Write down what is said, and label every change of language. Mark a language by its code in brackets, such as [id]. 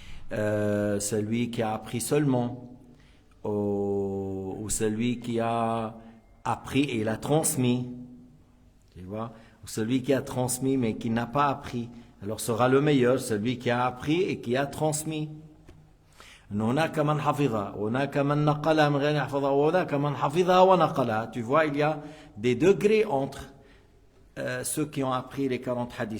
[fr] Celui qui a appris seulement, ou celui qui a appris et il a transmis, tu vois, ou celui qui a transmis mais qui n'a pas appris, alors sera le meilleur, celui qui a appris et qui a transmis. [ar] أن هناك من حفظها وهناك من نقلها من غير يحفظها وهناك من حفظها ونقلها. [fr] Tu vois, il y a des degrés entre ceux qui ont appris les 40 hadiths.